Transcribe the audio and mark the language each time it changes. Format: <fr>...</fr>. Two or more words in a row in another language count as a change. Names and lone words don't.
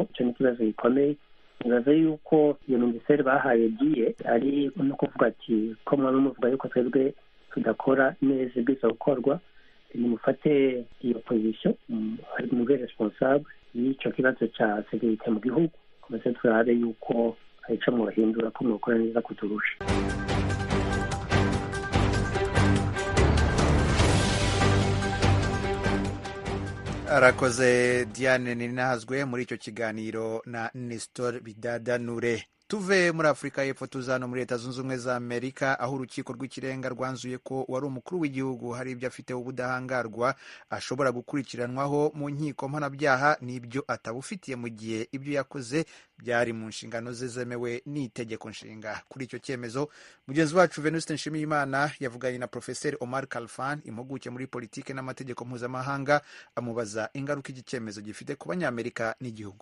<rn>Icyo ni ikibazo gikomeye. Nibaza yuko iyo minisiteri bahaye diye ari no kuvuga ati ko mwaba muvuga yuko twebwe tudakora neza ibwiza gukorwa, nimufate iyo position, ari mube responsable y'icyo kibazo cya sekirite mu gihugu, komeze turabe yuko arico mwahindura ko mwakora neza kuturusha.</rn> <rw>Arakoze Diane Ninahazwe muri icyo kiganiro na Nestor Bidadanure. Tuve muri Afrika y'Epfo tuzano muri Leta Zunze Ubumwe za Amerika, aho urukiko rw'ikirenga rwanzuye ko wari umukuru w'igihugu hari ibyo afite ubudahangarwa ashobora gukurikiranwaho mu nkiko mpanabyaha n'ibyo atabufitiye mu gihe ibyo yakoze byari mu nshingano ze zemewe n'itegeko nshinga. Kuri icyo cyemezo mugenzi wacu Venuste Nshimiyimana yavuganye na Professeur Omar Khalfan, impuguke muri politike n'amategeko mpuzamahanga, amubaza ingaruka iki cyemezo gifite ku banyamerika n'igihugu.</rw>